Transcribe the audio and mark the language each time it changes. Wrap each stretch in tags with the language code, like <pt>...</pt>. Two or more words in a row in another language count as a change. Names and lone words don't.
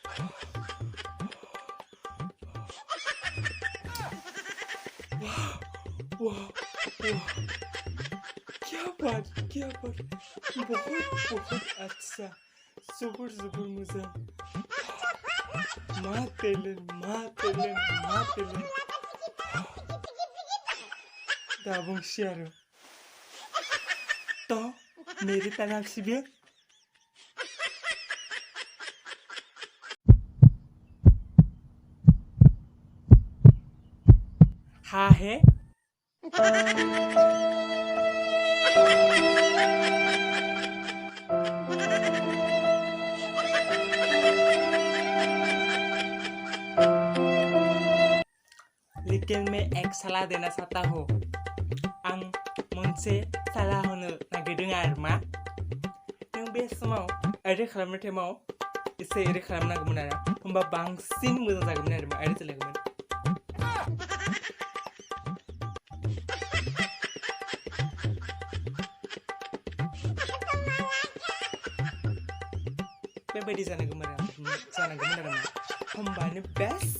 <hi>वाह वाह क्या बात क्या बात, बहुत बहुत अच्छा,</hi> <en>super super</en> <hi>मजा।</hi> <brx>माँ तेलेंट माँ तेलेंट माँ तेलेंट दाबुं सियारो।</brx> <hi>तो मेरी तरफ से भी हाँ है। लेकिन मैं एक सलाह देना चाहता हूँ,</hi> <brx>आं मोनसे सलाह होनो नागिरदों आरोमा। नों बे समाव ओरै खालामनाय टाइमाव एसे ओरै खालामनांगौमोन आरो, होमबा बांसिन मोजां जागौमोन आरो, ओरै जालायगौमोन। बेबायदि जानांगौमोन आरो मा, होमबानो बेस्ट जागौमोन।</brx>